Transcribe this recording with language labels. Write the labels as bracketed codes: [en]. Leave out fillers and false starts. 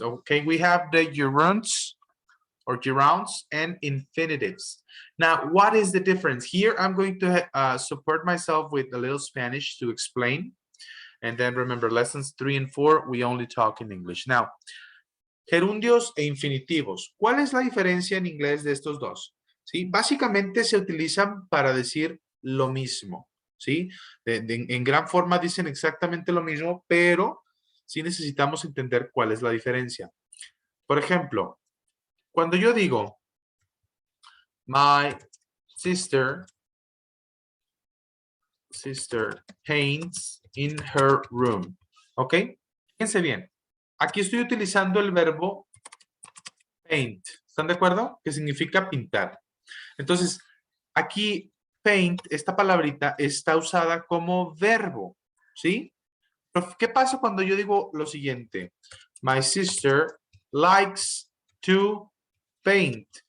[en] Okay, we have the gerunds or gerunds and infinitives. Now, what is the difference? Here I'm going to support myself with a little Spanish to explain. And then remember, lessons 3 and 4, we only talk in English. Now, [es] gerundios e infinitivos. ¿Cuál es la diferencia en inglés de estos dos? ¿Sí? Básicamente se utilizan para decir lo mismo. ¿Sí? En gran forma dicen exactamente lo mismo, pero sí necesitamos entender cuál es la diferencia. Por ejemplo, cuando yo digo, [en] my sister paints in her room. [es] ¿Ok? Fíjense bien. Aquí estoy utilizando el verbo paint. ¿Están de acuerdo? Que significa pintar. Entonces, aquí paint, esta palabrita, está usada como verbo. ¿Sí? Pero, ¿qué pasa cuando yo digo lo siguiente? [en] My sister likes to paint.